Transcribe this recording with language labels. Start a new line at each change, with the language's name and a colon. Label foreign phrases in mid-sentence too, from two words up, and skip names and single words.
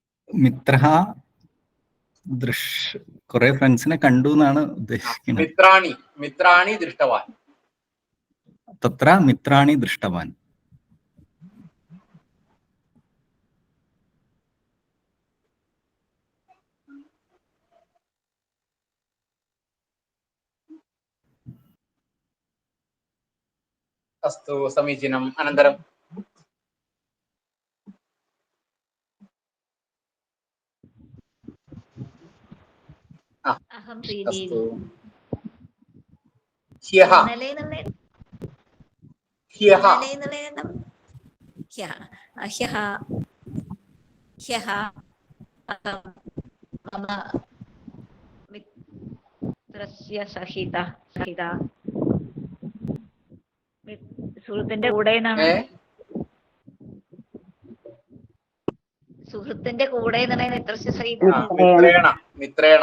Malayalam: മിത്ര കുറെ ഫ്രണ്ട്സിനെ കണ്ടു എന്നാണ് ഉദ്ദേശിക്കുന്നത്.
Sanskrit: मित्राणि दृष्टवान्. तत्र मित्राणि दृष्टवान्. अस्तु समीचीनम्. अनन्तरम् अहं श्रीदेवी. अस्तु. ह्यः मम मित्रस्य सहित
Malayalam: സുഹൃത്തിന്റെ കൂടെ എന്നാണ്. സുഹൃത്തിന്റെ കൂടെ എന്നാണ്
Sanskrit: मित्रस्य सहित.
Malayalam: മിത്രേണ